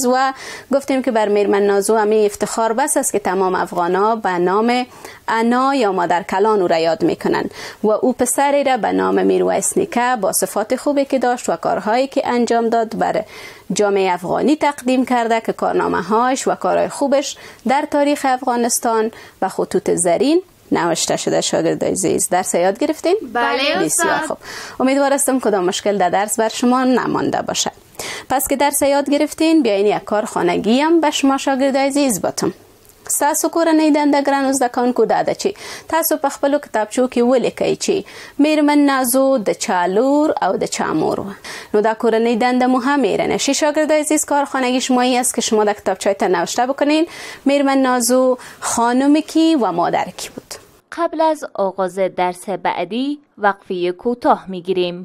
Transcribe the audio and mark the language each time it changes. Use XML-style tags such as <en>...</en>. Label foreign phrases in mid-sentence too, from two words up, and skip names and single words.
<fa>و گفتیم که بر میرمن نازو همی افتخار بس است که تمام افغانا به نام انا یا مادر کلان او را یاد میکنن و او پسری را به نام میرویس نیکه با صفات خوبی که داشت و کارهایی که انجام داد بر جامعه افغانی تقدیم کرده که کارنامه هاش و کارهای خوبش در تاریخ افغانستان و خطوط زرین نوشته شده. شاگرد عزیز درس یاد گرفتین؟ بله بسیار خوب. امیدوار هستم کدام مشکل در درس بر شما نمانده باشه. پس که درس یاد گرفتین بیاین یک کار خانگی هم به شما شاگرد عزیز بتم.</fa> <ps>تاسو کورنۍ دنده ګرانو زده کوونکو دا ده چې تاسو په خپلو کتابچو کې ولیکئ چې میرمن نازو د چا لور او د چا مور وه. نو دا کورنۍ دنده مو هم هیره نشي</ps> <fa>شاگرد عزیز. کار خانگی شما ای است که شما در کتابچه‌تان نوشته بکنین میرمن نازو خانم کی و مادر کی بود. قبل از آغاز درس بعدی وقفه کوتاه میگیریم.</fa>